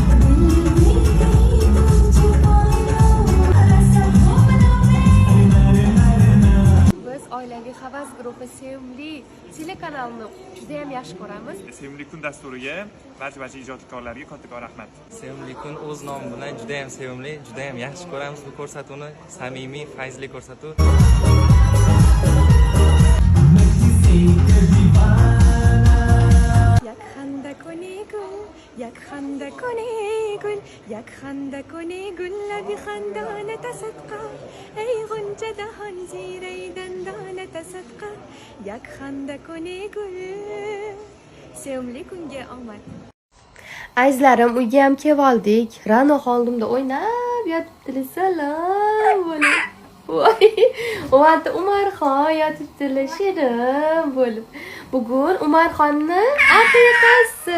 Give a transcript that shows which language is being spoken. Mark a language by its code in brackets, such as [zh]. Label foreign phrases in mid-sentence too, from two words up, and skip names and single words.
[uz] Biz oilaviy havas guruhi sevimli telekanalni juda ham yaxshi ko'ramiz. Sevimli kun dasturiga barcha ijodkorlarga kattakon rahmat. Sevimli kun o'z nomi bilan juda ham sevimli, juda ham yaxshi ko'ramiz bu ko'rsatuvni. Samimiy, fayzli ko'rsatuv. [fa] یک خنده کنی گل یک خنده کنی گل لبی خندانت صدقه ای غنچه دهان زیر ای دندانت صدقه یک خنده کنی گل [uz] sevimli kunga omad. Azizlarim, uyga ham keldik. Rano holimda o'ynab yotibdilar. Salom bo'lib. Voy, o'g'alda Umarxon yotibdilar shirin bo'lib. Bugun Umarxonni aqiqasi.